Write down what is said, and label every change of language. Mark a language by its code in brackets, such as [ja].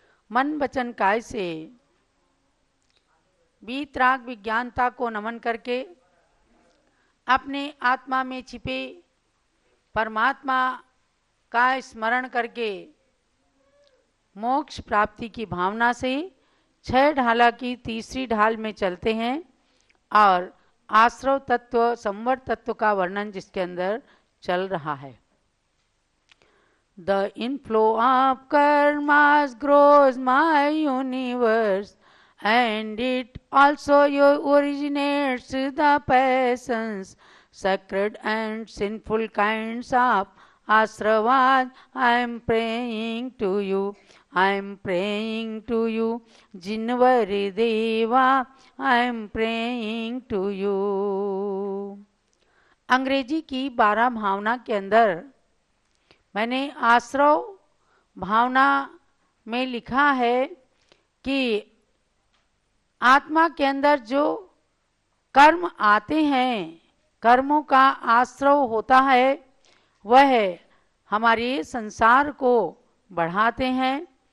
[hi] मन वचन काय से बीत राग विज्ञानता को नमन करके अपने आत्मा में छिपे परमात्मा का स्मरण करके मोक्ष प्राप्ति की भावना से 6 ढाला की तीसरी ढाल में चलते हैं और आश्रव तत्व, संवर तत्व का वर्णन जिसके अंदर चल रहा है। [en] The inflow of karmas grows my universe, and it also originates the passions, sacred and sinful kinds of ashravas. I am praying to you, I am praying to you, Jinvari Deva, I am praying to you। [hi] अंग्रेजी की 12 भावना के अंदर मैंने आश्रव भावना में लिखा है कि आत्मा के अंदर जो कर्म आते हैं, कर्मों का आश्रव होता है, वह हमारे संसार को बढ़ाते हैं।